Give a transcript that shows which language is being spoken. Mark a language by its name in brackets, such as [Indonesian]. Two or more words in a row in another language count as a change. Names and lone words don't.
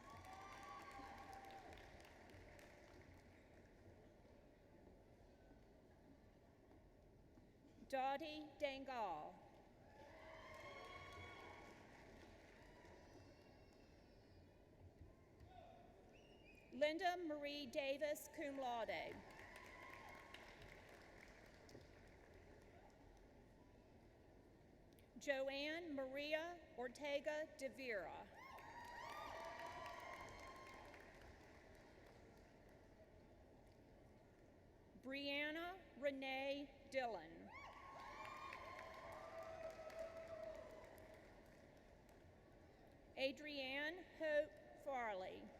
[English] Dottie Dangal. Linda Marie Davis, [Latin] cum laude. [English] Joanne Maria Ortega de Vera. Brianna Renee Dillon. Adrienne Hope Farley.